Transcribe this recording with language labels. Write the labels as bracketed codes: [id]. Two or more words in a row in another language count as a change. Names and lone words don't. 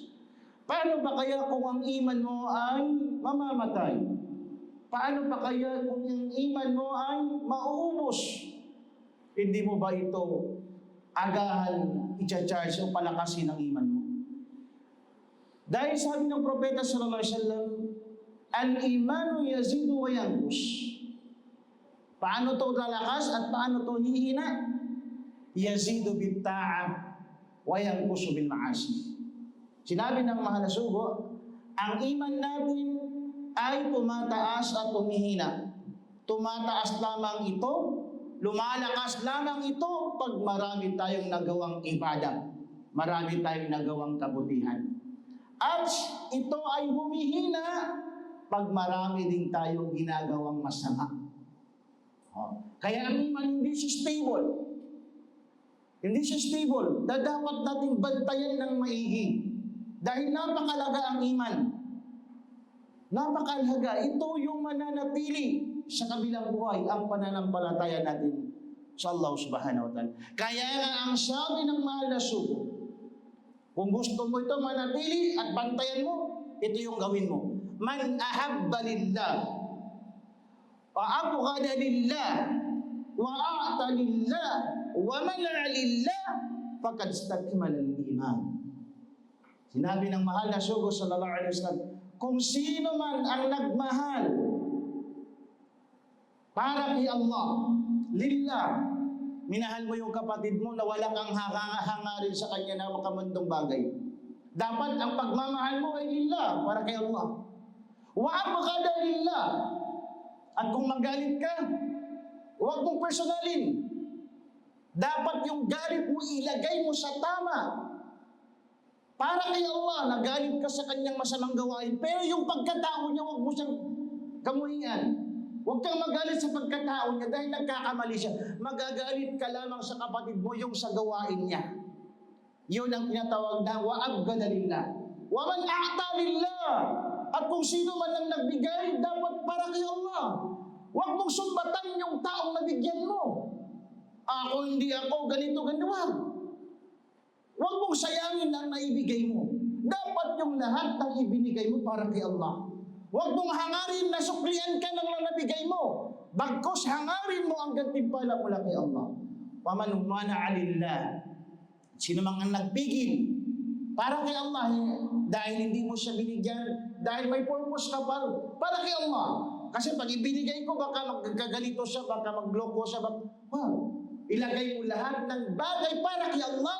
[tl] Paano ba kaya kung ang iman mo ay mamamatay? Paano pa kaya kung ang iman mo ay mauubos? Hindi mo ba ito agahan i-charge o palakasin ang iman mo? Dahil sabi ng propeta [ar] صلى الله عليه وسلم, الإيمان يزيد وينقص. [tl] Paano to lalakas at paano to hihina? [ar] يزيد بالطاعة وينقص بالمعاصي. [tl] Sinabi ng mahal na sugo, ang iman natin ay tumataas at tumihina. Tumataas lamang ito, lumalakas lamang ito pag marami tayong nagawang ibadah, marami tayong nagawang kabutihan. At ito ay humihina pag marami din tayong ginagawang masama. Kaya ang iman hindi siya stable. Hindi siya stable. Dapat nating bantayan ng maigi. Dahil napakalaga ang iman. Napakalaga. Ito yung mananatili sa kabilang buhay, ang pananampalataya natin sa [ar] الله سبحانه وتعالى. [tl] Kaya nga ang sabi ng mahal na sugo, kung gusto mo ito manatili at bantayan mo, ito yung gawin mo. [ar] من أحب لله، وأبغض لله، وأعطى لله، ومنع لله، فقد استكمل الإيمان. [tl] Sinabi ng mahal na sugo [ar] صلى الله عليه وسلم, [tl] kung sino man ang nagmahal para kay Allah, lillah, minahal mo yung kapatid mo na wala kang hangarin sa kanya na makamundong bagay. Dapat ang pagmamahal mo ay lillah, para kay Allah. [ar] وأبغض لله. [tl] At kung magalit ka, huwag mong personalin. Dapat yung galit mo ilagay mo sa tama. Para kay Allah, nagalit ka sa kanyang masamang gawain, pero yung pagkatao niya, huwag mo siyang kamuhian. Huwag kang magalit sa pagkatao niya dahil nagkakamali siya. Magagalit ka lamang sa kapatid mo yung sa gawain niya. Yun ang tinatawag na [ar] وأبغض لله. ومن أعطى لله. [tl] At kung sino man ang nagbigay, dapat para kay Allah. Huwag mong sumbatan yung taong nabigyan mo. Ako, hindi ako, ganito. Huwag mong sayangin ang naibigay mo. Dapat yung lahat ng ibinigay mo para kay Allah. Huwag mong hangarin na suklian ka ng nabigay mo. Bagkus hangarin mo ang gantimpala mula kay Allah. [ar] ومن منع لله. [tl] Sino mang ang nagpigil para kay Allah, dahil hindi mo siya binigyan, dahil may purpose ka para kay Allah. Kasi pag ibinigay ko, baka magkagalito siya, baka magloko siya, ilagay mo lahat ng bagay para kay Allah.